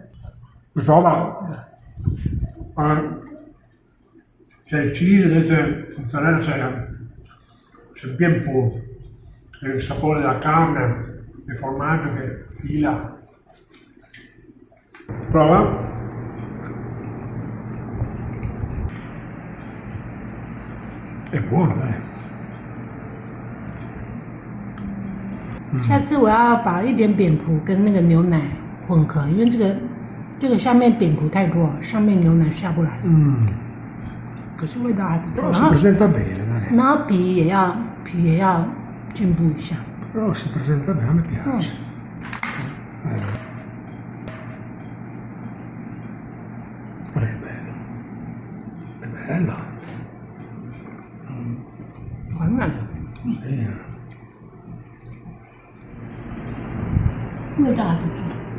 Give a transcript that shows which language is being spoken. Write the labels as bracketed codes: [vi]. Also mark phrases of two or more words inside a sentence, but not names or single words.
[it] Insomma, c'è il cheese, dentro mozzarella, c'è bien puro. E il sapore della carne, il formaggio che fila. Prova. È buono, dai. [zh] 下次我要把一点扁蒲跟那个牛奶混合，因为这个下面扁蒲太多，上面牛奶下不来。可是味道还不错。 [it] Però si presenta bene, dai. [zh] 然后皮也要进步一下。 [it] Però si presenta bene, a me piace. Guarda che bello. È bello. [zh] 软软的， 味道还不错。